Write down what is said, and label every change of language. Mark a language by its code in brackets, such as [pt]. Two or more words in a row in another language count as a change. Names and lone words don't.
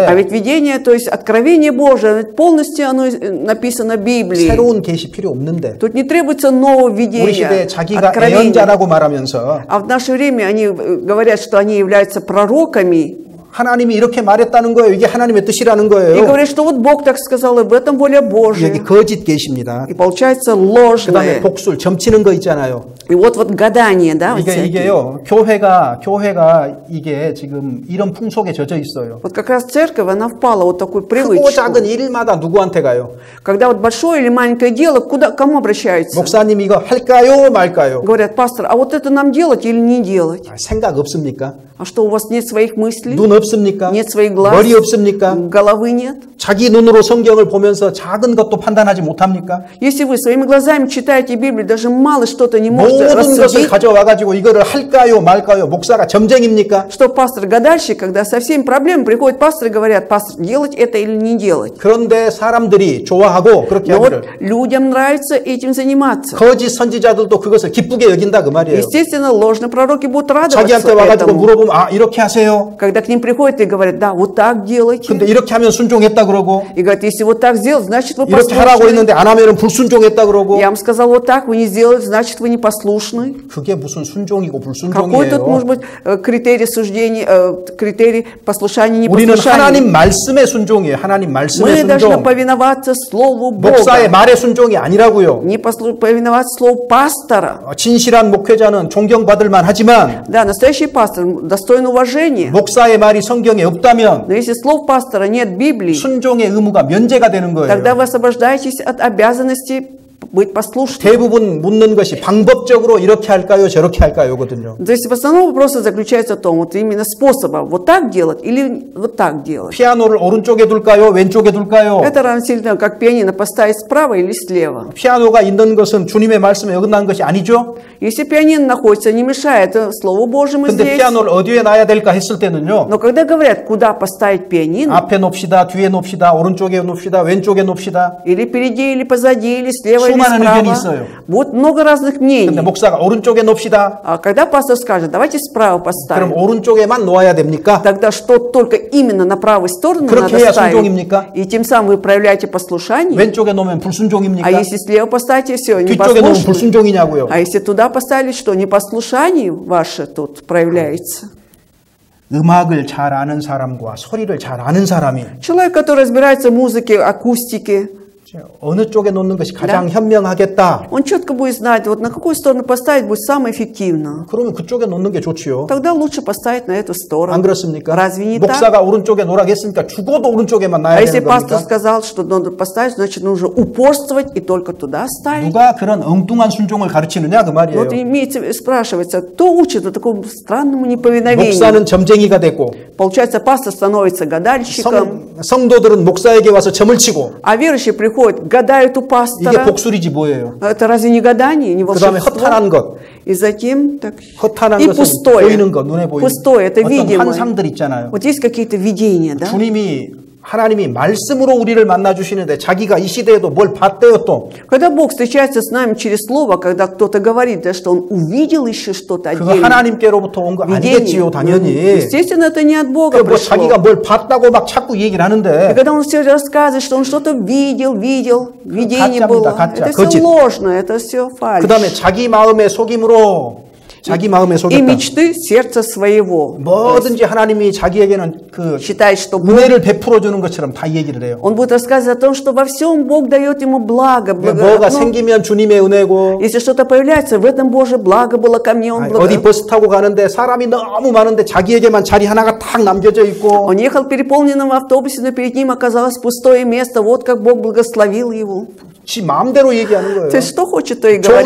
[ru] А ведь видение, то есть откровение Божие, полностью оно написано в Библии. [ko] 새로운 계시 필요 없는데 [ru] Тут не требуется нового [ko] 우리 [ru] видения, [ko] 시대에 자기가 [ru] откровения. [ko] 예언자라고 말하면서 [ru] А в наше время они говорят, что они являются пророками. [ko] 하나님이 이렇게 말했다는 거예요. 이게 하나님의 뜻이라는 [ru] И [ko] 거예요. [ru] говорят, что вот Бог так сказал, и в этом воля Божия. [ko] 여기 거짓 계시입니다. [ru] И получается [ko] 그다음에 [ru] ложное. [ko] 복술 점치는 거 있잖아요. [ru] И вот гадание, да, вот всякие. [ko] 이게요. 교회가 이게 지금 이런 풍속에 젖어 있어요. [ru] Вот как раз церковь, она впала вот такую [ko] 크고 [ru] привычку. [ko] 작은 일마다 누구한테 가요? [ru] Когда вот большое или маленькое дело, кому обращаются? [ko] 목사님 이거 할까요, 말까요? [ru] Говорят, пастор, а вот это нам делать или не делать? [ko] 생각 없습니까? [ru] А что, у вас нет своих мыслей? [ko] 눈 없습니까? [ru] Нет своих глаз? [ko] 머리 없습니까? [ru] Головы нет? [ko] 자기 눈으로 성경을 보면서 작은 것도 판단하지 못합니까? [ru] Если вы своими глазами читаете Библию, даже мало что-то не можете [ko] 모든 것을 [ru] рассудить, [ko] 가져와가지고 이거를 할까요, 말까요? 목사가 점쟁입니까? [ru] что пастор-гадальщик, когда со всеми проблемами приходит пастор и говорят, пастор, делать это или не делать. [ko] 그런데 사람들이 좋아하고 그렇게 [ru] Но вот [ko] 하기를 [ru] людям нравится этим заниматься. [ko] 거짓 선지자들도 그것을 기쁘게 여긴다 그 말이에요. [ru] Естественно, ложные пророки будут радоваться [ko] 자기한테 와가지고 [ru] этому. [ko] 물어보면 아 이렇게 하세요. [ru] Когда к ним приходят и говорят, да, вот так делайте. [ko] 근데 이렇게 하면 순종했다 그러고 [ru] И говорят, если вот так сделать, значит вы [ko] 이렇게 하라고 [ru] послушны. [ko] 했는데 안 하면은 불순종했다 그러고 [ru] Я вам сказал, вот так вы не сделали, значит вы не послушны. [ko] 그게 무슨 순종이고 [ru] Какой тут [ko] 불순종이에요. [ru] может быть критерий суждения, критерий послушания, [ko] 우리는 [ru] непослушания? [ko] 하나님 말씀의 순종이에요. 하나님 말씀의 [ru] Мы должны [ko] 순종. [ru] повиноваться Слову [ko] 목사의 [ru] Бога, [ko] 말의 순종이 아니라고요. [ru] не повиноваться Слову пастора. [ko] 진실한 목회자는 존경받을 만하지만 [ru] Да, настоящий пастор достоин уважения. [ko] 목사의 말이 성경에 없다면 [ru] Но если слов пастора нет в Библии, [ko] 순종의 의무가 면제가 되는 거예요. [ru] тогда вы освобождаетесь от обязанности быть послушным. [ko] 대부분 묻는 것이 방법적으로 이렇게 할까요, 저렇게 할까요거든요. [ru] То есть в основном вопрос заключается в том, вот именно способа, вот так делать или вот так делать. [ko] 피아노를 오른쪽에 둘까요, 왼쪽에 둘까요? [ru] Это равносильно как пианино поставить справа или слева. [ko] 피아노가 있는 것은 주님의 말씀에 어긋난 것이 아니죠. [ru] Если пианино находится, не мешает Слову Божьему [ko] 근데 [ru] здесь. [ko] 피아노를 어디에 놔야 될까 했을 때는요. [ru] Но когда говорят, куда поставить пианино, [ko] 앞에 놓읍시다, 뒤에 놓읍시다, 오른쪽에 놓읍시다, 왼쪽에 놓읍시다. [ru] или впереди, или позади, или слева, или [ko] 수많은 의견이 [ru] справа, [ko] 있어요. [ru] вот много разных [ko] 근데 [ru] мнений. [ko] 목사가 오른쪽에 놓읍시다. [ru] А когда пастор скажет, давайте справа [ko] 그럼 [ru] поставим, [ko] 오른쪽에만 놓아야 됩니까? [ru] тогда что, только именно на правой стороне [ko] 그렇게 [ru] надо [ko] 해야 [ru] ставить? [ko] 순종입니까? [ru] И тем самым вы проявляете послушание. [ko] 왼쪽에 놓으면 불순종입니까? [ru] А если слева поставите, все, [ko] 뒤쪽에 놓으면 [ru] непослушны. [ko] 불순종이냐고요. [ru] А если туда поставили, что непослушание ваше тут проявляется? [ko] 음악을 잘 아는 사람과 소리를 잘 아는 사람이 [ru] Человек, который разбирается в музыке, акустике, [ko] 어느 쪽에 놓는 것이 가장 현명하겠다. [ru] он четко будет знать, вот на какую сторону поставить будет самое эффективно. [ko] 그러면 그쪽에 놓는 게 좋지요. [ru] Тогда лучше поставить на эту [ko] 안 [ru] сторону. [ko] 그렇습니까? [ru] Разве не так? [ko] 목사가 오른쪽에 놓으라고 했으니까 죽어도 오른쪽에만 [ru] А [ko] 놔야 [ru] если [ko] 되는 [ru] пастор [ko] 겁니까? [ru] сказал, что надо поставить, значит нужно упорствовать и только туда ставить. [ko] 누가 그런 엉뚱한 순종을 가르치느냐 그 말이에요. [ru] Вот имеется, спрашивается, кто учит о такому странному неповиновению? [ko] 목사는 점쟁이가 됐고 [ru] Получается, пастор становится гадальщиком, [ko] 성도들은 목사에게 와서 점을 치고 [ru] а верующие приходят, гадают у [ko] 이게 [ru] пастора. [ko] 복술이지 뭐예요. [ru] Это разве не гадание, не [ko] 그 다음에 [ru] волшебство? [ko] 허탄한 것. [ru] И затем так, [ko] 허탄한 [ru] и [ko] 것은 [ru] пустое. [ko] 보이는 것, 눈에 보이는 [ru] Пустое, это [ko] 어떤 [ru] видимое. [ko] 환상들 있잖아요. [ru] Вот есть какие-то видения, да? [ko] 하나님이 말씀으로 우리를 만나 주시는데 자기가 이 시대에도 뭘 봤대요 또. [ru] Когда Бог встречается с нами через Слово, когда кто-то говорит, да, что Он увидел еще что-то [ko] 그거 [ru] отдельное. [ko] 하나님께로부터 온 거 아니겠지요, 당연히. [ru] Естественно, это не от Бога [ko] 뭐 [ru] пришло. [ko] 자기가 뭘 봤다고 막 자꾸 얘기를 [ru] И [ko] 하는데 [ru] когда Он все рассказывает, что Он что-то видел, видение [ko] 가짜입니다, [ru] было. [ko] 가짜, [ru] Это [ko] 거짓. [ru] все ложно, это все фальшь. [ko] 그 다음에 자기 마음의 속임으로 자기 마음에 [ru] И [ko] 속였다. [ru] мечты сердца своего. [ko] 뭐든지 하나님이 자기에게는 그 [ru] Считает, что Бог, [ko] 은혜를 베풀어 주는 것처럼 다 얘기를 해요. [ru] Он будет рассказывать о том, что во всем Бог дает ему благо. [ko] 뭐가 [ru] Ну, [ko] 생기면 주님의 은혜고 [ru] если что-то появляется, в этом Божье благо было ко мне. Он, [ko] 어디 버스 타고 가는데 사람이 너무 많은데 자기에게만 자리 하나가 탁 남겨져 있고 [ru] Он ехал в переполненном автобусе, но перед ним оказалось пустое место. Вот как Бог благословил его. [ko] 지 마음대로 얘기하는 거예요. [ru] То есть, что хочет, то и [ko] 좋은